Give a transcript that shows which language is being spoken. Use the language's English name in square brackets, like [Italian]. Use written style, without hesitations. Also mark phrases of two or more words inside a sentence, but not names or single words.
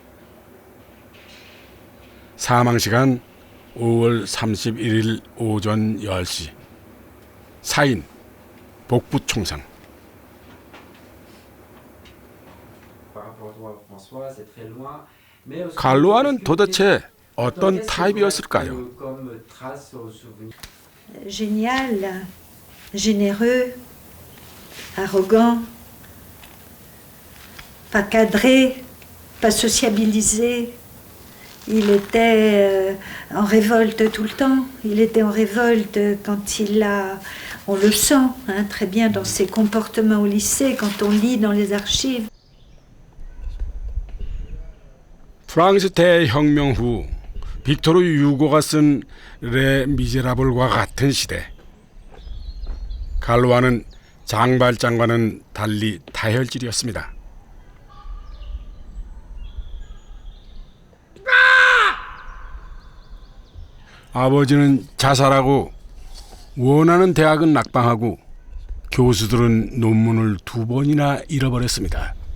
[Korean] 사망시간 5월 31일 오전 10시. 사인, 복부총상. 갈루아는 도대체 어떤 타입이었을까요? [French] Génial, généreux, arrogant, pas cadré, pas sociabilisé. Il était en révolte tout le temps. Il était en révolte quand on le sent hein, très bien dans ses comportements au lycée, quand on lit dans les archives. [Korean] 프랑스 대혁명 후 빅토르 유고가 쓴 레 미제라블과 같은 시대. 갈루아는 장발장과는 달리 다혈질이었습니다. 아버지는 자살하고 원하는 대학은 낙방하고 교수들은 논문을 2번이나 잃어버렸습니다.